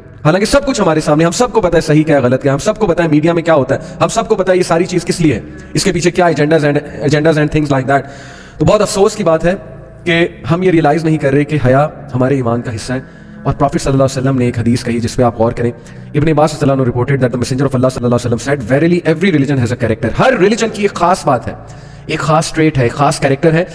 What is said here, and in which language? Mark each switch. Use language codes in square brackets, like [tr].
[ur] حالانکہ سب کچھ ہمارے سامنے، ہم سب کو پتہ ہے صحیح کیا ہے غلط کیا ہے، ہم سب کو پتہ ہے میڈیا میں کیا ہوتا ہے، ہم سب کو پتہ ہے یہ ساری چیز کس لیے ہے، اس کے پیچھے کیا agendas [en] And things like that. [ur] تو بہت افسوس کی بات ہے کہ ہم یہ ریئلائز نہیں کر رہے کہ حیا ہمارے ایمان کا حصہ ہے. اور پروفٹ صلی اللہ علیہ وسلم نے ایک حدیث کہی جس پہ آپ غور کریں. [en] Ibn Abbas صلی اللہ علیہ وسلم reported that the messenger of Allah صلی اللہ علیہ وسلم said verily every religion has a character. [ur] Hare religion کی ایک خاص بات ہے، ایک خاص ٹریٹ ہے، ایک خاص کیریکٹر ہے.